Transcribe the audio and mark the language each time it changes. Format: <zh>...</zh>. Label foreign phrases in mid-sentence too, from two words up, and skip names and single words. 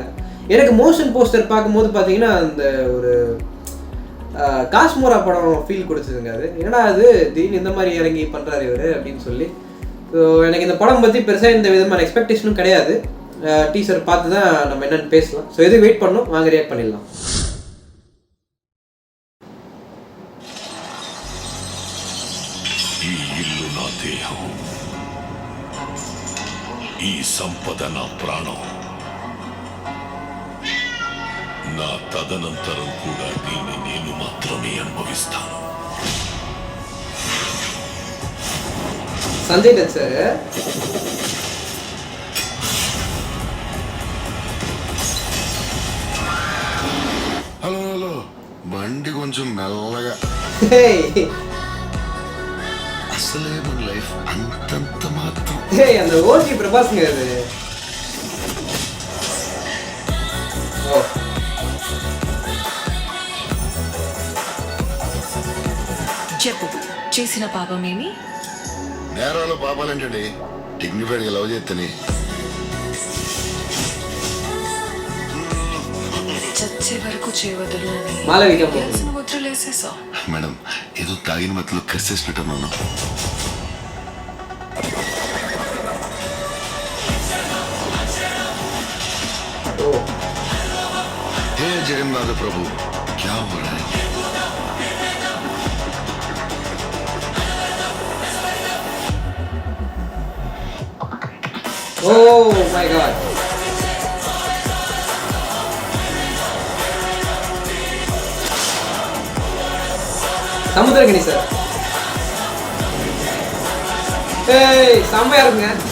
<ta>எனக்கு மோஷன் போஸ்டர் பார்க்கும்போது பார்த்தீங்கன்னா அந்த ஒரு காஷ்மோரா படம் ஃபீல் கொடுத்துருங்க. அது ஏன்னா அது திடீர்னு இந்த மாதிரி இறங்கி பண்ணுறாரு இவர் அப்படின்னு சொல்லி. ஸோ எனக்கு இந்த படம் பற்றி பெருசாக இந்த விதமான எக்ஸ்பெக்டேஷனும் கிடையாது. டீசர் பார்த்து தான் நம்ம என்னென்னு பேசலாம். ஸோ எதுக்கு வெயிட் பண்ணணும், வாங்க ரியாக்ட் பண்ணிடலாம்.</ta> <te>ఈ ఇల్లు నా దేహం, ఈ సంపద నా ప్రాణం, నా తదనంతరం కూడా దీన్ని నేను మాత్రమే అనుభవిస్తాను. సంజయ్ దత్ సార్ హలో హలో, బండి కొంచెం మెల్లగా. అసలే మన లైఫ్ అంతంత మాత్రం.</te> <ta>அந்த ஓஜி பிரபாஸ்ங்க அது.</ta> <te>చెప్పు, చేసిన పాపమేమి? నేరాలు పాపాలేంటండి, డిగ్నిఫైడ్గా లవ్ చేస్తని. చచ్చే వరకు చేయవద్దు అని వదిలేసేసా. మేడం, ఏదో తాగిన మత్తులో కరిసేసినట్టున్నాను.</te> <hi>हे जगन्नाथ प्रभु, क्या हो रहा है?</hi> <en>Oh my God.</en> <ta>சமுத்திரகனி சார். ஏய் செம்மையா இருக்குங்க.</ta>